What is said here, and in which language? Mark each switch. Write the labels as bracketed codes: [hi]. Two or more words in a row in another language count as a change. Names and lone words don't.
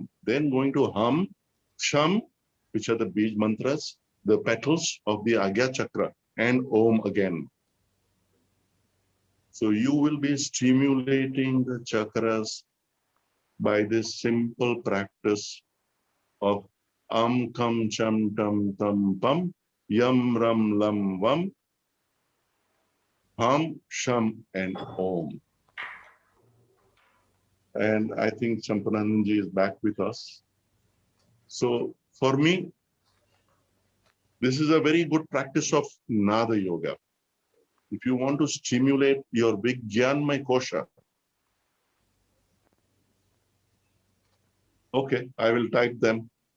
[en] Then going to Ham, Sham, which are the Bij mantras, the petals of the Agya chakra, and Om again. So you will be stimulating the chakras by this simple practice of Kam, Cham, Tam, Tam, Pam, Yam, Ram, Lam, Vam, Ham, Sham, and Om. And I think Sampadananda is back with us. So for me, this is a very good practice of Nada Yoga. If you want to stimulate your Vijnanmaya Kosha, okay, I will type them.